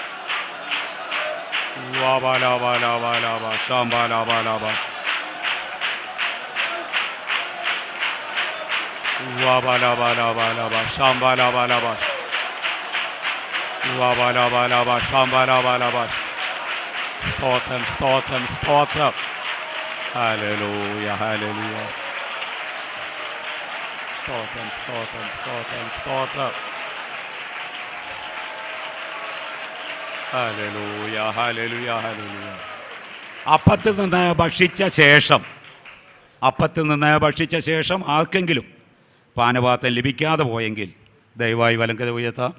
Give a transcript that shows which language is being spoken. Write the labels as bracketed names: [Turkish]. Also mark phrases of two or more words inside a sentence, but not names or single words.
[Malayalam] Wabala bala bala ba shambala bala ba. Wabala bala bala ba shambala bala ba. Wabala bala ba shambala bala ba. സ്തോത്രം, സ്തോത്രം, സ്തോത്രം. ഹല്ലേലൂയ, ഹല്ലേലൂയ. സ്തോത്രം, സ്തോത്രം, സ്തോത്രം, സ്തോത്രം. ഹല്ലേലൂയ, ഹല്ലേലൂയ, ഹല്ലേലൂയ. അപ്പത്തിൽ നിന്ന് ഭക്ഷിച്ച ശേഷം ആർക്കെങ്കിലും പാനപാത്രം ലഭിക്കാതെ പോയെങ്കിൽ ദയവായി വലങ്കര ഉയർത്താം.